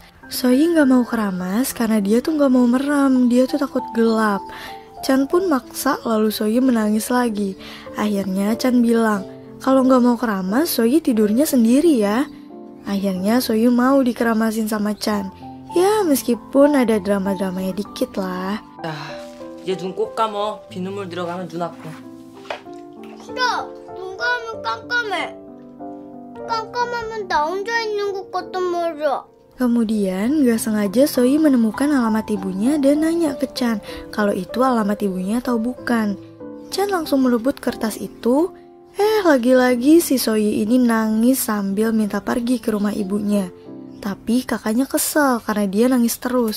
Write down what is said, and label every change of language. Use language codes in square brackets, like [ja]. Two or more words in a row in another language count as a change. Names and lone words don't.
[id] Soyi gak mau keramas karena dia tuh gak mau merem, dia tuh takut gelap. Chan pun maksa, lalu Soyi menangis lagi. Akhirnya Chan bilang, kalau gak mau keramas, Soyi tidurnya sendiri ya. Akhirnya Soyi mau dikeramasin sama Chan. Ya meskipun ada drama-dramanya dikit lah. [ko] 얘 눈 꼭 감어. 비눗물 들어가면 눈 아파. 싫어. 눈 감으면 깜깜해. 깜깜하면 나 혼자 있는 것 같단 말이야. [id] Kemudian gak sengaja Soyi menemukan alamat ibunya dan nanya ke Chan kalau itu alamat ibunya atau bukan. Chan langsung melebut kertas itu. Lagi-lagi si Soyi ini nangis sambil minta pergi ke rumah ibunya. Tapi kakaknya kesel karena dia nangis terus.